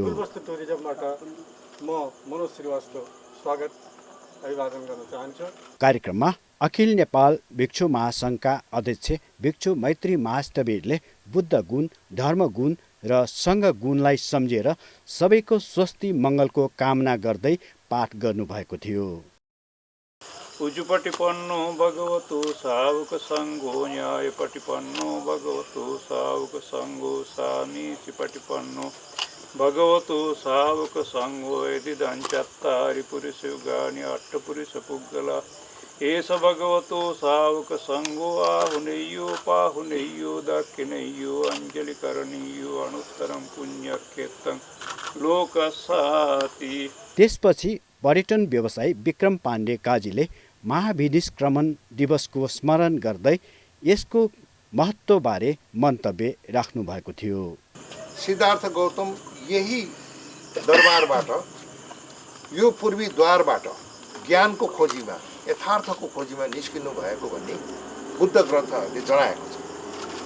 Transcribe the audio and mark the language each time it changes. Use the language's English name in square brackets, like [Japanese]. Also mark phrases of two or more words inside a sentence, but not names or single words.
[Nepali] कपिलवस्तु टुरिज्मबाट म मनोज श्रीवास्तव स्वागत अभिवादन गर्न चाहन्छु। कार्यक्रममा अखिल नेपाल भिक्षु महासङ्घका अध्यक्ष भिक्षु मैत्री महास्तवीरले बुद्ध गुण, धर्म गुण र सङ्घ गुणलाई सम्झेर सबैको स्वस्ति मङ्गलको कामना गर्दै पाठ गर्नुभएको थियो। [Pali] उजुपटिपन्नो भगवतो सावक सङ्घो न्यायपटिपन्नो भगवतो सावक सङ्घो सामीचिपटिपन्नो भगवतो सावक सङ्घो यदिदं चत्तारि पुरुषयुगानि अष्टपुरुष पुग्गला एष भगवतो सावक सङ्घो आहुनेयो पाहुनेयो दक्षिणेयो अञ्जलिकरणीयो अनुत्तरं पुण्यक्षेत्रं लोकसाति। [Nepali] त्यसपछि पर्यटन व्यवसायी विक्रम पाण्डे काजीले महाविनिष्क्रमण दिवसको स्मरण गर्दै यसको महत्त्वबारे मन्तव्य राख्नु भएको थियो। सिद्धार्थ गौतम यही दरबारबाट, यो पूर्वी द्वारबाट ज्ञानको खोजीमा, यथार्थको खोजीमा निस्किनु भएको भन्ने बुद्ध ग्रन्थहरूले जनाएको छ।